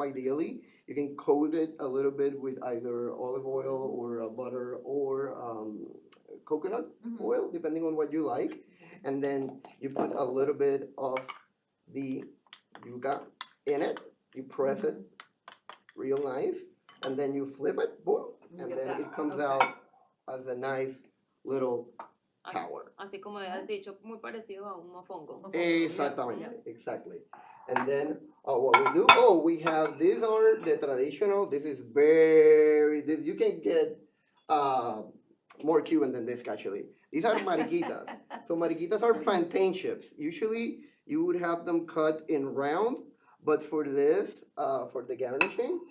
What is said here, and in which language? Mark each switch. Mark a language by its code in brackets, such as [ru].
[en] Ideally, you can coat it a little bit with either olive oil or butter or coconut oil, depending on what you like. And then you put a little bit of the yuca in it. You press it real nice, and then you flip it, boom, You and get then that. it comes Okay. out as a nice little tower. [es] Así como habías dicho, muy parecido a un mofongo. Exactamente, exactly. [en] And then what we do, these are the traditional, this is you can get more Cuban than this actually. These are mariquitas. So mariquitas are plantain chips. Usually you would have them cut in round, but for this, for the garnishing,